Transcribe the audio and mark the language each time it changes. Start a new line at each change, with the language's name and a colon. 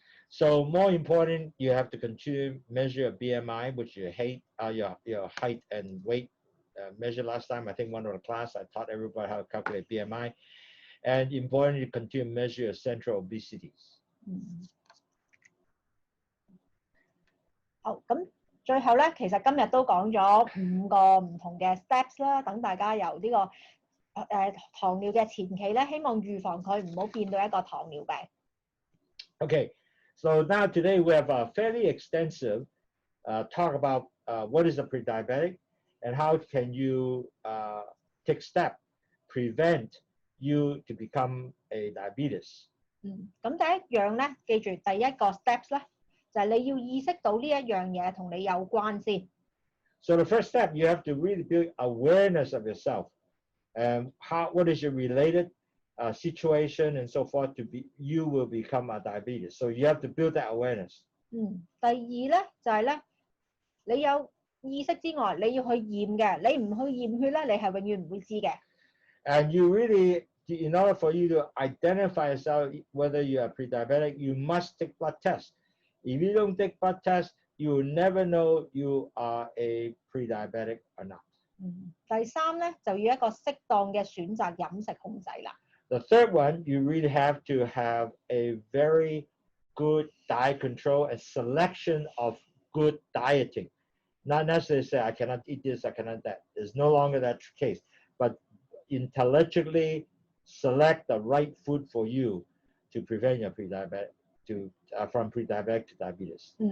English: So more important, you have to continue measure your BMI, which your height and weight measure. Last time, I think one of the class, I taught everybody how to calculate BMI. And important to continue measure your central obesities.
Cantonese: 好，咁最後咧，其實今日都講咗5個唔同嘅 steps 啦，等大家由呢個糖尿嘅前期咧，希望預防佢唔好變到一個糖尿病。
English: Okay, so now today we have a fairly extensive talk about what is a pre-diabetic and how can you take step prevent you to become a diabetes.
Cantonese: 咁第一樣咧，記住第一個 steps 咧，就係你要意識到呢一樣嘢同你有關先。
English: So the first step, you have to really build awareness of yourself and what is your related situation and so forth to be you will become a diabetes. So you have to build that awareness.
Cantonese: 第二咧就係咧，你有意識之外，你要去驗嘅，你唔去驗血咧，你係永遠唔會知嘅。
English: And you really, in order for you to identify yourself whether you are pre-diabetic, you must take blood tests. If you don't take blood tests, you will never know you are a pre-diabetic or not.
Cantonese: 第三咧就要一個適當嘅選擇飲食控制啦。
English: The third one, you really have to have a very good diet control and selection of good dieting. Not necessarily say, I cannot eat this, I cannot that. It's no longer that case. But intelligently select the right food for you to prevent your pre-diabetic, from pre-diabetic to diabetes.